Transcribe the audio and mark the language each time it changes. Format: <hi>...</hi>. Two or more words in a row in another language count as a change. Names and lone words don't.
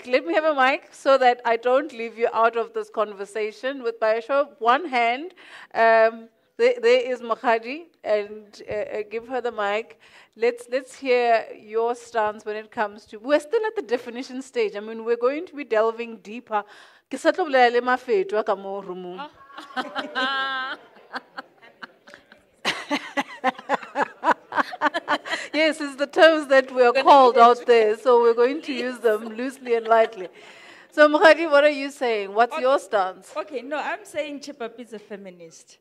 <en>Let me have a mic so that I don't leave you out of this conversation. With by a show of one hand, there is Makhadi, and give her the mic. Let's hear your stance when it comes to. We're still at the definition stage. I mean, we're going to be delving deeper.</en> <nso>Ke sa tlo bolela le mafeto a ka mo roomong.</nso> <en>Yes, it's the terms that we are called out there, so we're going to use them loosely and lightly. So, Mohadi, what are you saying? What's your stance? Okay, no, I'm saying Chipapa is a feminist.</en>